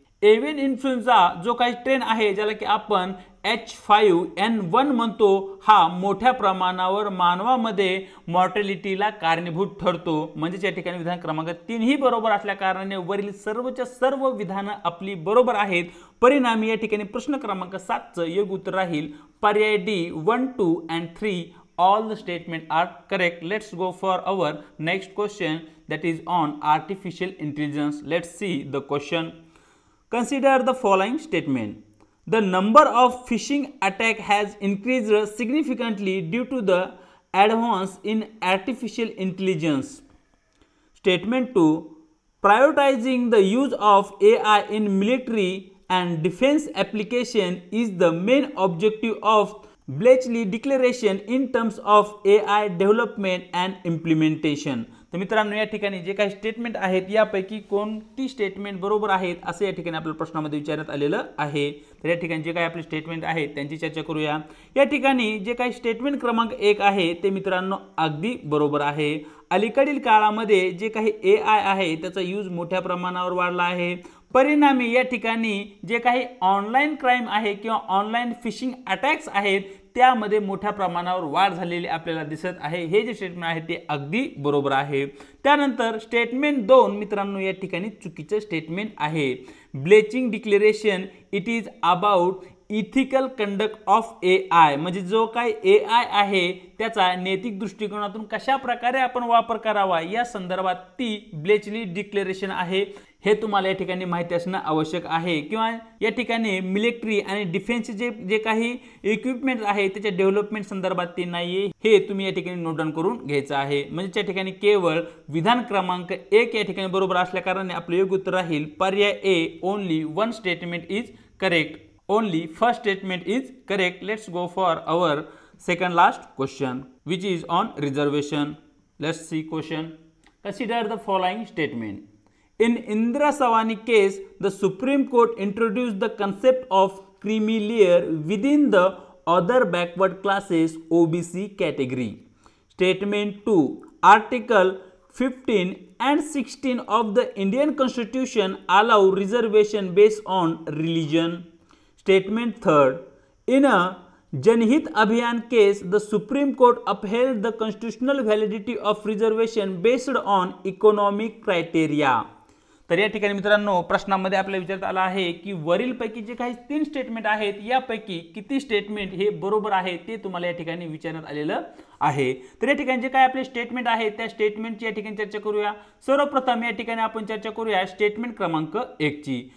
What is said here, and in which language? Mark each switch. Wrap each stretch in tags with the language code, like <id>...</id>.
<mr>एव्हियन influenza जो काही train आहे ज्याला की आपण H5N1 म्हणतो, हा मोठ्या प्रमाणावर मानवामध्ये मॉर्टॅलिटीला कारणीभूत ठरतो. म्हणजे या ठिकाणी विधान क्रमांक 3 ही बरोबर असल्या कारणाने वरील सर्वच्या सर्व विधानं आपली बरोबर आहेत. परिणामी या ठिकाणी प्रश्न क्रमांक 7 चं योग्य उत्तर राहील पर्याय D</mr> <en>1, 2 and 3 all the statements are correct. Let's go for our next question that is on artificial intelligence. Let's see the question. Consider the following statement. The number of phishing attacks has increased significantly due to the advance in artificial intelligence. Statement 2. Prioritizing the use of AI in military and defense application is the main objective of Bletchley Declaration in terms of AI development and implementation.</en> <mr>तर मित्रांनो या ठिकाणी जे काही statement आहेत यापैकी कोणती statement बरोबर आहेत असे या ठिकाणी आपल्या प्रश्नामध्ये विचारण्यात आलेलं आहे. तर या ठिकाणी जे काही आपले स्टेटमेंट आहेत त्यांची चर्चा करूया. या ठिकाणी जे काही स्टेटमेंट क्रमांक 1 आहे ते मित्रांनो अगदी बरोबर आहे. अलीकडील काळामध्ये जे काही AI आहे त्याचा यूज मोठ्या प्रमाणावर वाढला आहे. परिणामी या ठिकाणी जे काही ऑनलाईन क्राईम आहे किंवा ऑनलाईन फिशिंग अटॅक्स आहेत त्यामध्ये मोठ्या प्रमाणावर वाढ झालेली आपल्याला दिसत आहे. हे जे स्टेटमेंट आहे ते अगदी बरोबर आहे. त्यानंतर स्टेटमेंट 2 मित्रांनो या ठिकाणी चुकीचं स्टेटमेंट आहे.</mr> <en>Bletchley declaration it is about ethical conduct of AI.</en> <mr>म्हणजे जो काही AI आहे त्याचा नैतिक दृष्टिकोनातून कशा प्रकारे आपण वापर करावा या संदर्भात ती ब्लेचली डिक्लेरेशन आहे. हे तुम्हाला या ठिकाणी माहिती असणं आवश्यक आहे. किंवा या ठिकाणी मिलिटरी आणि डिफेन्स जे काही इक्विपमेंट आहे त्याच्या डेव्हलपमेंट संदर्भात ते नाहीये, हे तुम्ही या ठिकाणी नोट डाऊन करून घ्यायचं आहे. म्हणजे या ठिकाणी केवळ विधान क्रमांक 1 या ठिकाणी बरोबर असल्या कारणाने आपलं योग्य उत्तर राहील पर्याय A.</mr> <en>Only one statement is correct. Only first statement is correct. Let's go for our second last question which is on reservation. Let's see question. Consider the following statement. In Indira Savani case, the Supreme Court introduced the concept of creamy layer within the other backward classes OBC category. Statement 2. Article 15 and 16 of the Indian Constitution allow reservation based on religion. Statement 3. In a Janhit Abhiyan case, the Supreme Court upheld the constitutional validity of reservation based on economic criteria.</en> <mr>तर या ठिकाणी मित्रांनो प्रश्नामध्ये आपल्याला विचारण्यात आला आहे की वरीलपैकी जे काही 3 स्टेटमेंट आहेत यापैकी किती स्टेटमेंट हे बरोबर आहे ते तुम्हाला या ठिकाणी विचारण्यात आलेलं आहे. तर या ठिकाणी जे काही आपले स्टेटमेंट आहे त्या स्टेटमेंटची या ठिकाणी चर्चा करूया. सर्वप्रथम या ठिकाणी आपण चर्चा करूया स्टेटमेंट क्रमांक 1 ची.</mr>